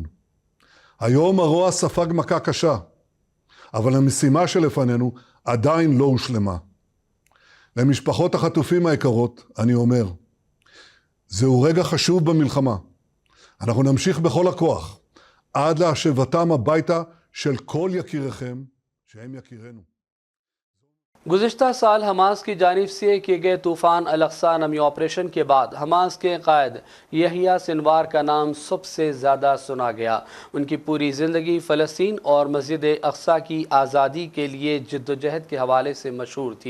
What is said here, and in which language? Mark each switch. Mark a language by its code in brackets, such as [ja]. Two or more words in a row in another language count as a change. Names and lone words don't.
[he] היום הרוע ספג מכה קשה, אבל המשימה שלפנינו עדיין לא הושלמה. למשפחות החטופים היקרות אני אומר, זהו רגע חשוב במלחמה. אנחנו נמשיך בכל הכוח, עד להשבתם הביתה של כל יקיריכם, שהם יקירנו. [ur] گزشتہ سال حماس کی جانب سے کیے گئے طوفان الاقصیٰ نامی آپریشن کے بعد حماس کے قائد یحییٰ سنوار کا نام سب سے زیادہ سنا گیا. ان کی پوری زندگی فلسطین اور مسجد اقصیٰ کی آزادی کے لیے جدوجہد کے حوالے سے مشہور تھی.